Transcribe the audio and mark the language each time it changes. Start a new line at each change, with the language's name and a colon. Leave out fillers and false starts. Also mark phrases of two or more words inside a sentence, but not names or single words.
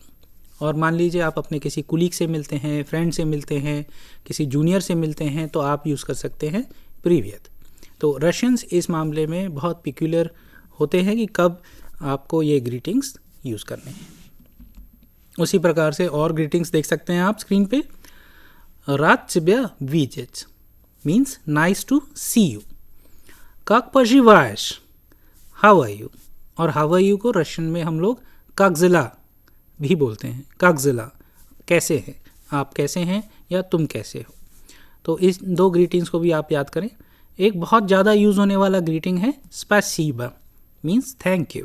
Hindi: और मान लीजिए आप अपने किसी कुलीग से मिलते हैं, फ्रेंड से मिलते हैं, किसी जूनियर से मिलते हैं, तो आप यूज़ कर सकते हैं प्रीवियत। तो रशियंस इस मामले में बहुत पिक्यूलर होते हैं कि कब आपको ये ग्रीटिंग्स यूज़ करने हैं। उसी प्रकार से और ग्रीटिंग्स देख सकते हैं आप स्क्रीन पे।
Russian: рад тебя видеть
English: means nice to see you.
Russian: как поживаешь,
English: how are you.
Hindi: और
English: how are you
Hindi: को रशियन में हम लोग कागजिला भी बोलते हैं। कागजिला कैसे हैं, आप कैसे हैं या तुम कैसे हो। तो इस दो ग्रीटिंग्स को भी आप याद करें। एक बहुत ज़्यादा यूज़ होने वाला ग्रीटिंग है स्पैसिबा मीन्स
English: thank you.